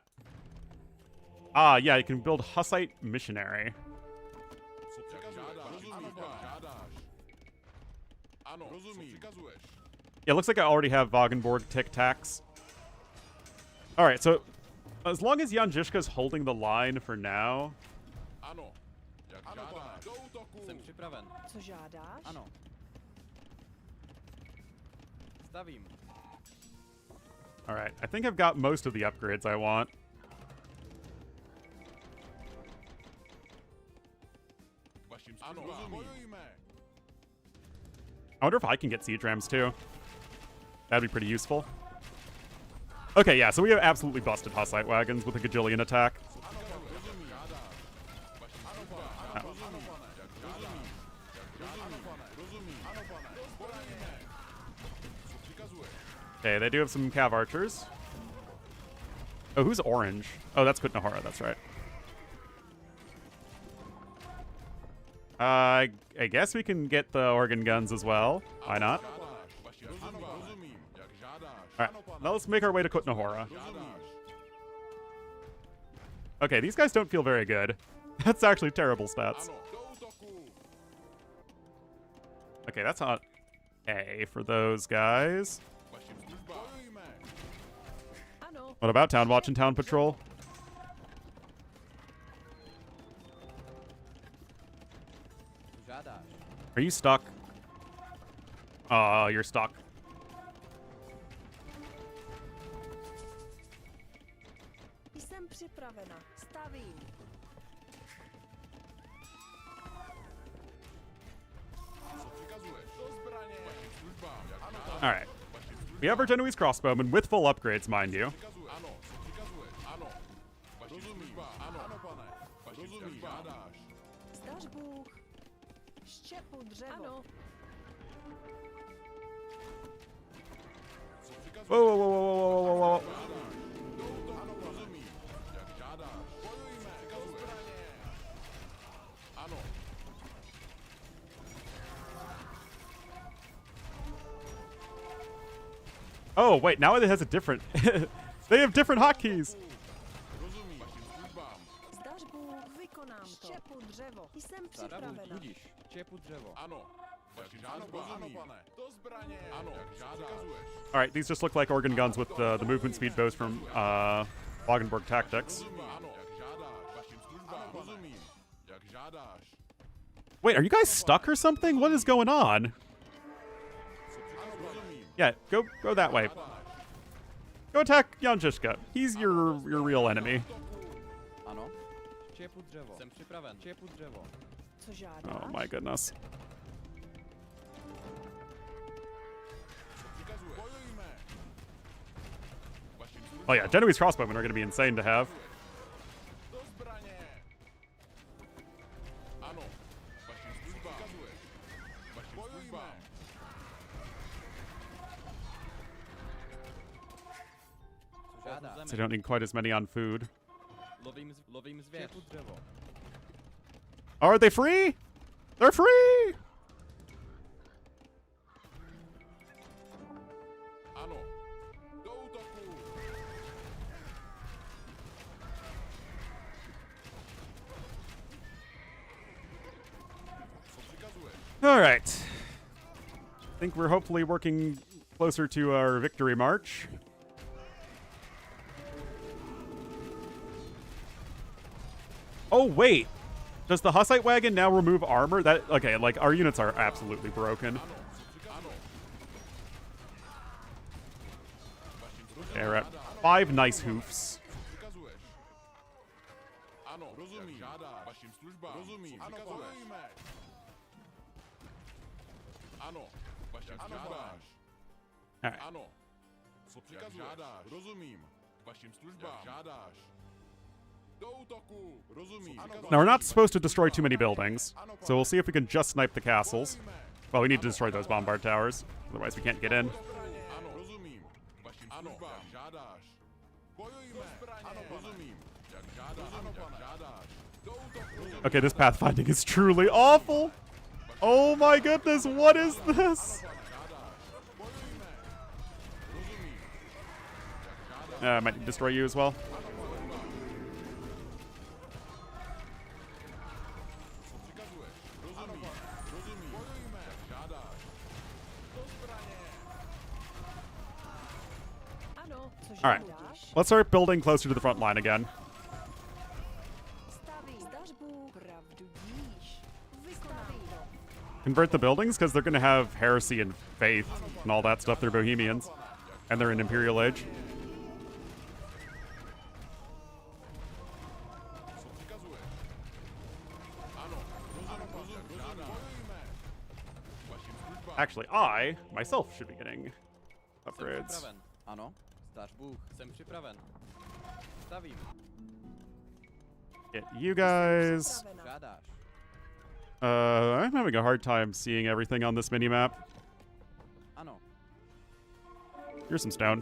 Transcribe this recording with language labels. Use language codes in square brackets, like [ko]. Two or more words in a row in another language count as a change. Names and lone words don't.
[en] Ah, yeah, you can build Hussite missionary. [cs] Co přikazuješ? Rozumím, jak žádáš. Ano, co přikazuješ? [en] Yeah, it looks like I already have Wagenborg Tic Tacs. All right, so as long as Jan Žižka's holding the line for now, [cs] Ano, jak žádáš. Do útoku. Jsem připraven. Co žádáš? Ano. Stavím. [en] all right, I think I've got most of the upgrades I want. [cs] Vaším službám. Bojujme. [en] I wonder if I can get siege rams too. That'd be pretty useful. Okay, yeah, so we have absolutely busted Hussite wagons with a gajillion attack. [cs] Rozumím. Žádáš. Vaším službám. Ano, rozumím. Jak žádáš. Ano, pane. Rozumím. Ano, pane. Bojujme. Co přikazuješ? [en] Okay, they do have some cav archers. Oh, who's orange? Oh, that's Kutnahora, that's right. I guess we can get the organ guns as well. Why not? [cs] Žádáš. Vaším službám. Rozumím. Jak žádáš. [en] All right, now let's make our way to Kutnahora. [cs] Žádáš. [en] Okay, these guys don't feel very good. That's actually terrible stats. [cs] Ano, do útoku. [en] Okay, that's not A for those guys. [cs] Vaším službám. Bojujme. Ano. [en] What about Town Watch and Town Patrol? [cs] Co žádáš? [en] Are you stuck? Oh, you're stuck. [cs] Jsem připravena. Stavím. Co přikazuješ? Do zbraně. Vaším službám. Jak žádáš. [en] All right. [cs] Vaším službám. [en] We have our Genoese crossbowmen with full upgrades, mind you. [cs] Přikazuješ. Ano, co přikazuješ? Ano. Vaším službám. Ano, ano, pane. Vaším službám. Žádáš. Zdař Bůh. Štěpu dřevo. Ano. Co přikazuješ? [en] Whoa, whoa, whoa, whoa, whoa, whoa, whoa, whoa. [cs] Žádáš. Do útoku. Ano, rozumím. Jak žádáš. Bojujme. Do zbraně. Ano. [en] Oh, wait, now it has a different... they have different hotkeys. [cs] Rozumím. Vaším službám. Zdař Bůh. Vykonám to. Štěpu dřevo. Jsem Zdař Bůh. připravena. Budíš. Čepu dřevo. Ano. Vaším službám. Ano, pane. Do zbraně. Ano, jak žádáš. [en] All right, these just look like organ guns with the movement speed bows from Wagenborg Tactics. [cs] Rozumím. Ano, jak žádáš. Vaším službám. Rozumím. Jak žádáš. [en] Wait, are you guys stuck or something? What is going on? [cs] Ano, rozumím. [en] Yeah, go that way. Go attack Jan Žižka. He's your real enemy. [cs] Ano. Čepu dřevo. Jsem připraven. Čepu dřevo. Co žádáš? [en] Oh my goodness. [cs] Přikazuješ. Bojujme. Vaším službám. [en] Oh yeah, Genoese crossbowmen are going to be insane to have. [cs] Do zbraně! Ano, vašim službám. Vašim službám. Co žádáš? [en] So I don't need quite as many on food. [cs] Lovím zvěř. Čepu dřevo. [en] Oh, are they free? They're free! [cs] Ano, do útoku! Co přikazuješ? [en] All right. I think we're hopefully working closer to our victory march. Oh, wait. Does the Hussite wagon now remove armor? That okay, like, our units are absolutely broken. [cs] Ano, co přikazuješ? [en] Okay, we're at 5 nice hoofs. [cs] Co přikazuješ? Ano, rozumím. Žádáš. Vašim službám. Rozumím. Ano, bojujme. Ano, vašim službám. [en] Alright. [cs] Ano, co přikazuješ? Žádáš. Rozumím. Vašim službám. Žádáš. Do útoku. Rozumím. [en] Now, we're not supposed to destroy too many buildings, so we'll see if we can just snipe the castles. Well, we need to destroy those bombard towers, otherwise we can't get in. [cs] Ano, rozumím. Vašim službám. Žádáš. Bojujme. Ano, rozumím. Jak žádáš. Ano, pane. Žádáš. Do útoku. [en] Okay, this pathfinding is truly awful. Oh my goodness, what is this? I might destroy you as well. [cs] Ano, co [en] All right, [cs] žádáš? [en] let's start building closer to the front line again. [cs] Stavím. Zdař Bůh, pravdu díš. Vykonám to. [en] Convert the buildings because they're going to have heresy and faith and all that stuff. They're Bohemians, and they're in Imperial Age. [cs] Co přikazuješ? Ano, rozumím. Bojujme. Vašim službám. [en] Actually, I myself should be getting [cs] Jsem [en] upgrades. [cs] připraven. Ano, zdař Bůh. Jsem připraven. Stavím. [en] Get you guys. [cs] Připravena. Žádáš. [en] I'm having a hard time seeing everything on this minimap. [cs] Ano, [en] Here's some stone.